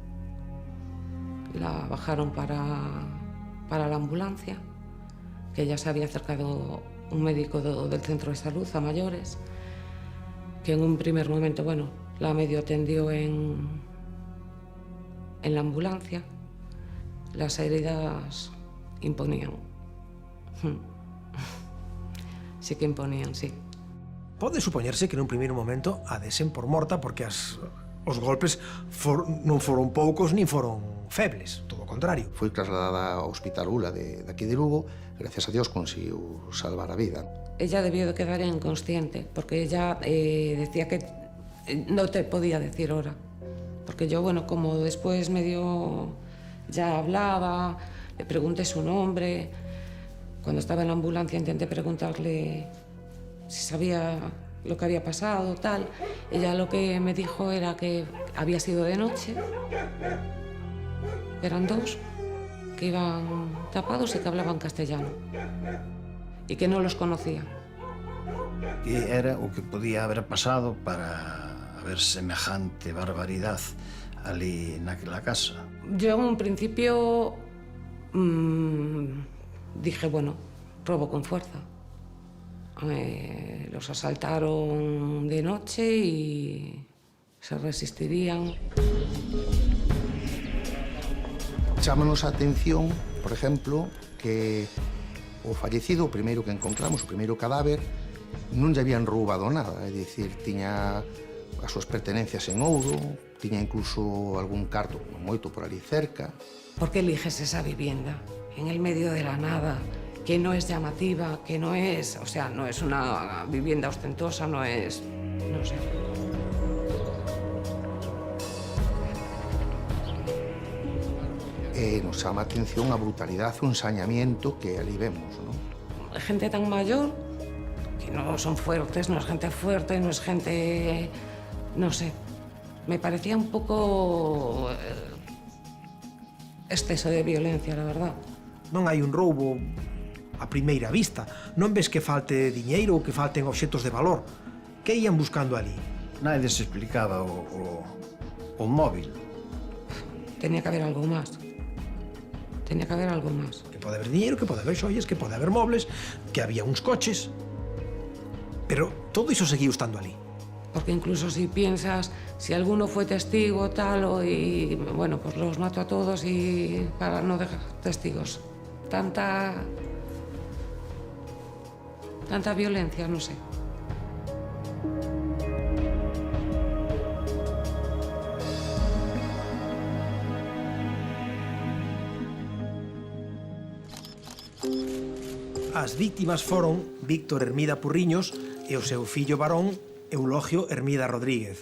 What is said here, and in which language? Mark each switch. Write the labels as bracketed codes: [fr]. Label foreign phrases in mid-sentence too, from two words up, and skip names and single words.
[es] La bajaron para la ambulancia, que ya se había acercado un médico del centro de salud a mayores, que en un primer momento, bueno, la medio atendió en la ambulancia. Las heridas imponían. Sí que imponían, sí. [gl] Pode supoñerse que nun primeiro momento a desen por morta porque os golpes non foron poucos nin foron febles, todo o contrario. Foi trasladada ao Hospital Ula de aquí de Lugo, [es] gracias a Dios [gl] conseguiu salvar a vida. [es] Ella debió de quedar inconsciente, porque ella decía que no te podía decir hora. Porque yo, bueno, como después medio ya hablaba, Le pregunté su nombre. Cuando estaba en la ambulancia intenté preguntarle si sabía lo que había pasado, tal. Ella lo que me dijo era que había sido de noche. Eran dos que iban tapados y que hablaban castellano. Y que no los conocía. [gl] Que era o que podía haber pasado para haber semejante barbaridad ali naquela casa. [es] Yo en un principio dije, bueno, robo con fuerza. Los asaltaron de noche y se resistirían. [gl] Chámanos a atención, por exemplo, que o fallecido, o primeiro que encontramos, o primeiro cadáver, non lle habían roubado nada, é dicir, tiña as súas pertenencias en ouro, tiña incluso algún carto moito por ali cerca. [es] ¿Por qué eliges esa vivienda en el medio de la nada, que no es llamativa, que no es, o sea, no es una vivienda ostentosa, no es, no sé. [gl] Nos chama a atención a brutalidade e o ensañamiento que ali vemos, non? [es] Gente tan mayor que no son fuertes, no es gente fuerte, no es gente, no sé. Me parecía un poco exceso de violencia, la verdad. [gl] Non hai un roubo a primeira vista. Non ves que falte diñeiro ou que falten obxetos de valor. Que ían buscando ali? [es] Nadie se explicaba o móvil. Tenía que haber algo más. Tenía que haber algo más. [gl] Que pode haber diñeiro, que pode haber xoias, que pode haber mobles, que había uns coches. Pero todo iso seguiu estando ali. [es] Porque incluso si piensas, si alguno fue testigo tal, y bueno, pues los mato a todos y para no dejar testigos. Tanta violencia, no sé. [gl] As víctimas foron Víctor Hermida Purriños e o seu fillo varón Eulogio Hermida Rodríguez.